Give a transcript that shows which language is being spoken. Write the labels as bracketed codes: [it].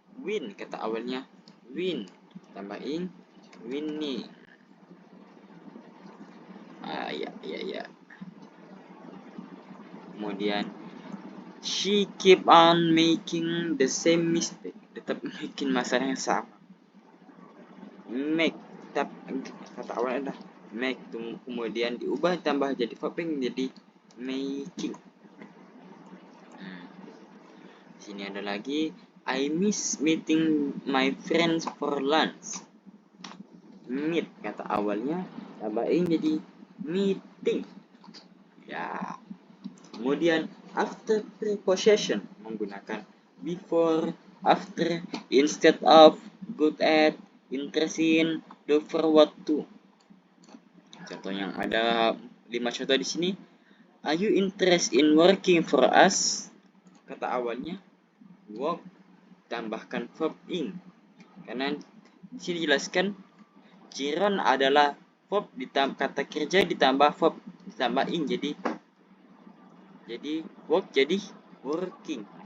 [id] Win, kata awalnya win tambah ing winning. Ya. [en] Kemudian she keep on making the same mistake. [id] Tetap bikin masalah yang sama. Make, tetap kata awalnya adalah make, kemudian diubah tambah jadi verbing jadi making. Sini ada lagi, [en] I miss meeting my friends for lunch. [id] Meet, kata awalnya tambahin jadi meeting. Ya. Kemudian after preposition menggunakan before, after, instead of, good at, interesting, look forward to. Contoh yang ada 5 contoh di sini. [en] Are you interested in working for us? [id] Kata awalnya work tambahkan verb ing. Karena di sini dijelaskan Chiron adalah verb ditambah kata kerja ditambah verb ditambah ing jadi work jadi working.